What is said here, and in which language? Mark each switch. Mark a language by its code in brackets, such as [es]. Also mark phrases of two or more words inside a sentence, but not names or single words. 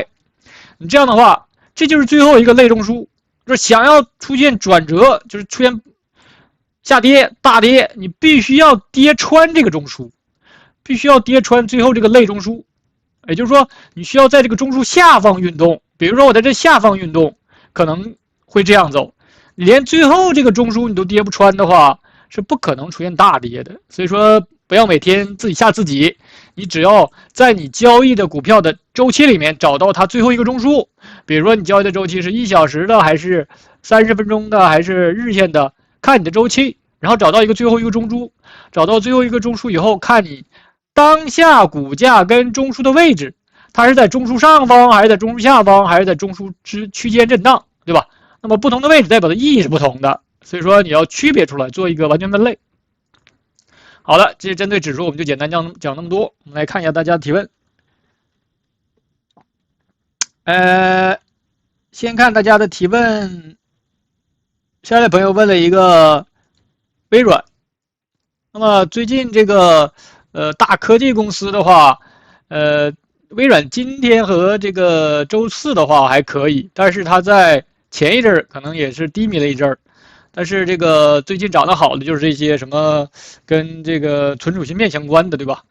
[zh] 你這樣的話，這就是最後一個類中樞，就是想要出現轉折，就是出現下跌大跌，你必須要跌穿這個中樞。必須要跌穿最後這個類中樞，也就是說你需要在這個中樞下方運動。比如說我在這下方運動，可能會這樣走，你連最後這個中樞你都跌不穿的話，是不可能出現大跌的。所以說不要每天自己嚇自己，你只要在你交易的股票的周期裡面找到它最後一個中樞。比如說你交易的周期是1小時的，還是30分鐘的，還是日線的，看你的周期，然後找到一個最後一個中樞，找到最後一個中樞以後，看你當下股價跟中樞的位置，它是在中樞上方，還是在中樞下方，還是在中樞之區間震盪，對吧？那麼不同的位置代表的意義是不同的，所以說你要區別出來，做一個完全分類。好了，這是針對指數，我們就簡單講那麼多。我們來看一下大家的提問。先看大家的提問。下来的朋友問了一個微軟，那麼最近這個大科技公司的話，微軟今天和這個周四的話還可以，但是它在前一陣兒可能也是低迷了一陣兒，但是這個最近漲得好的就是這些什麼跟這個存儲芯片相關的，对吧？